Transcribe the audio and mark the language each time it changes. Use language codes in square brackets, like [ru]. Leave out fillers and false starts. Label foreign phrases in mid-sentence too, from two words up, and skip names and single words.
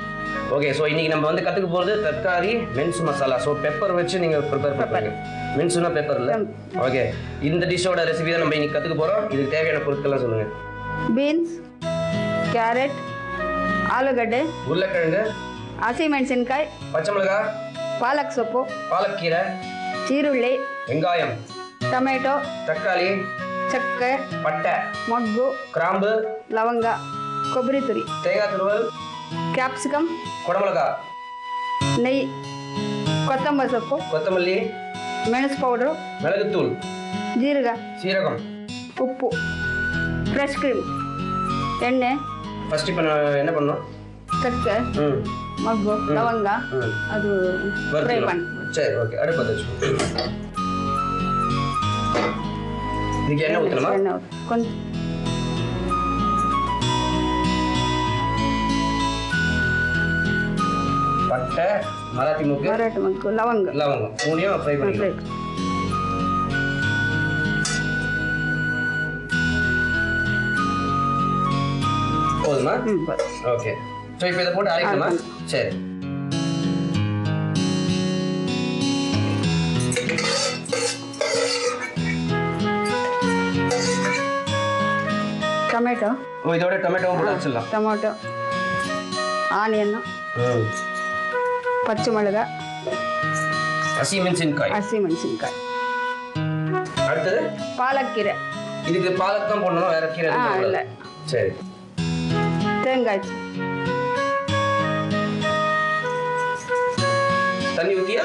[ta] ஓகே, ஸோ இன்னைக்கு நம்ம வந்து கற்றுக்க போகிறது தர்காரி மென்சு மசாலா. ஸோ பெப்பர் வச்சு நீங்கள் ப்ரிப்பேர் பண்ணுறீங்க. மென்சுனா பெப்பர் இல்லை? ஓகே, இந்த டிஷ்ஷோட ரெசிபி தான் நம்ம இன்னைக்கு கற்றுக்க போகிறோம். இதுக்கு தேவையான பொருட்கள்லாம் சொல்லுங்கள். பீன்ஸ், கேரட், ஆலுகட்டை, உருளைக்கிழங்கு, [kn] ಹಸಿಮೆಣಸಿನಕಾಯಿ, [ta] பச்சை மிளகாய், [kn] ಪಾಲಕ್ ಸೊಪ್ಪು, [ta] பாலக்கீரை, [kn] ಈರುಳ್ಳಿ, [ta] வெங்காயம், [kn] ಟೊಮೆಟೊ, [ta] தக்காளி, [kn] ಚಕ್ಕೆ, [ta] பட்டை, [kn] ಮೊಗ್ಗು, [ta] கிராம்பு, [kn] ಲವಂಗ, ಕೊಬ್ಬರಿ ತುರಿ, [ta] தேங்காய் துருவல், [kn] ಕ್ಯಾಪ್ಸಿಕಮ್, [ta] குடமிளகாய், [kn] ನೆಯ್ಯಿ, ಕೊತ್ತಂಬರಿ ಸೊಪ್ಪು, [ta] கொத்தமல்லி, [kn] ಮೆಣಸು ಪೌಡ್ರು, [ta] மிளகுத்தூள், [kn] ಜೀರಿಗೆ, [ta] சீரகம், [kn] ಉಪ್ಪು, [en] fresh cream, [kn] ಎಣ್ಣೆ. [ta] ஃபர்ஸ்ட் இப்போ என்ன பண்ணணும்? [kn] ಚಕ್ಕೆ, ಮೊಗ್ಗು, ಲವಂಗ, ಅದು ಫ್ರೈ ಮಾಡಿ. [ta] சரி, ஓகே, அடுப்பு பற்ற வச்சுக்கோ. இதுக்கு என்ன ஊற்றணுமா? [kn] ಎಣ್ಣೆ ಕೊಂಚ [ta] பட்டை, மராட்டி மூக்கு, லவங்கம் மூணையும் ஃப்ரை பண்ணிக்கலாம். போதுமா? ஓகே, ஸோ இப்போ இதை போட்டு அரைக்கணுமா? சரி. [kn] ಟೊಮೆಟೊ. [ta] இதோட டொமேட்டோவும் போட்டு வச்சிடலாம். [en] tomato, onion, [ta] பச்சை மிளகாய், [kn] ಹಸಿಮೆಣಸಿನಕಾಯಿ. அடுத்தது [ta] பாலக்கீரை. இதுக்கு பாலக் தான் போடணும், வேற கீரை இல்ல. சரி. தேங்காய். தண்ணி ஊத்தியா?